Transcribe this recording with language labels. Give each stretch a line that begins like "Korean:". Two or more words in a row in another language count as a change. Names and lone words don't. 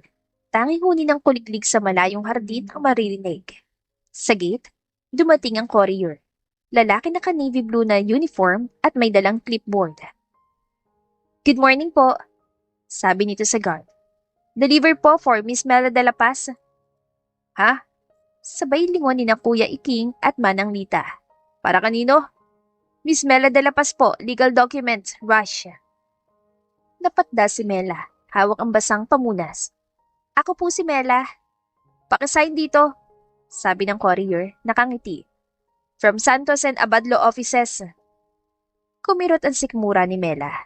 Filipino: Tanging huni ng kuliglig sa malayong hardin ang maririnig. Sa gate, dumating ang courier. Lalaki na
English: navy blue
Filipino: na uniform at may dalang clipboard.
English: Good morning
Filipino: po, sabi nito sa guard. Deliver po for Miss Mela de la Paz. Ha? Sabay lingon ni na Kuya Iking at Manang Lita. Para kanino? Miss Mela de la Paz po,
English: legal documents,
Filipino: rush. Napatda si Mela, hawak ang basang pamunas. Ako po si Mela. Pakisign dito, sabi ng courier, nakangiti. From Santos and Abad Law Offices. Kumirot ang sikmura ni Mela.